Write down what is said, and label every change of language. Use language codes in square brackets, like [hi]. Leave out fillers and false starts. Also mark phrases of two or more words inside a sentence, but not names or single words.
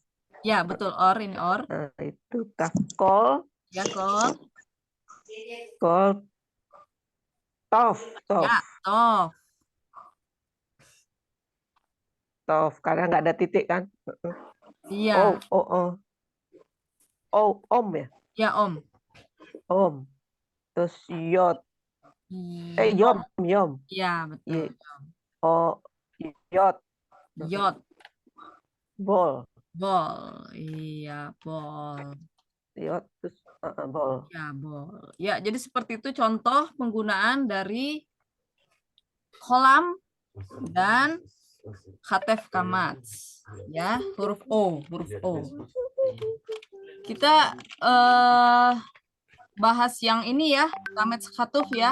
[id] Ya, betul. Or, ini or. Nah, itu call Ya, kol. tof. Ya, tof. Tof, karena nggak ada titik kan. Iya. Om ya. Ya, om. Om. Terus yot. Yom. Yom. Iya, betul. Yot. Yot. Bol. Bol. Iya, bol. Yot terus bol. Ya, bol. Ya, jadi seperti itu contoh penggunaan dari kolam dan [he] חטף קמץ. [id] Ya, huruf O. Kita bahas yang ini ya, [he] קמץ חטוף [id] ya.